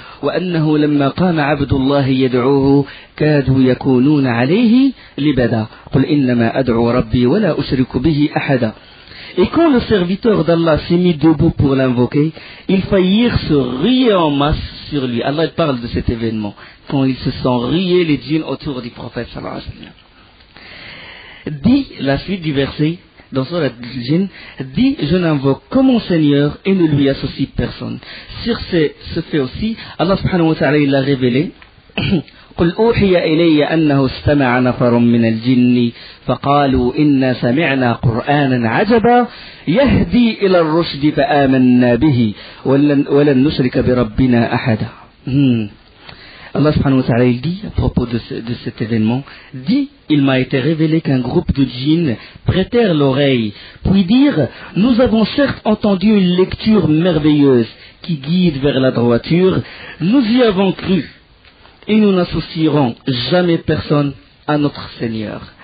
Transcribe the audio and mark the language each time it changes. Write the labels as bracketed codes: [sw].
[ar] وأنه لما قام عبد الله يدعوه كادوا يكونون عليه لبدا قل إنما أدعو ربي ولا أشرك به أحدا. [fr] Et quand le serviteur d'Allah s'est mis debout pour l'invoquer, ils faillirent se ruer en masse sur lui. Allah parle de cet événement, quand ils se sont rués les djinns autour du prophète sallallahu alayhi wa sallam. Dit la suite du verset, dans Surat al-Jinn, dit « Je n'invoque que mon Seigneur et ne lui associe personne ». Sur ce fait aussi, Allah subhanahu wa ta'ala il a révélé [ar] قل أوحي إلي أنه استمع نفر من الجن فقالوا إنا سمعنا قرآنا عجبا يهدي إلى الرشد فآمنا به ولن نشرك بربنا أحدا. [fr] Allah subhanahu wa ta'ala il dit à propos de cet événement, dit, il m'a été révélé qu'un groupe de djinns prêtèrent l'oreille, puis dirent, nous avons certes entendu une lecture merveilleuse qui guide vers la droiture, nous y avons cru, et nous n'associerons jamais personne à notre Seigneur.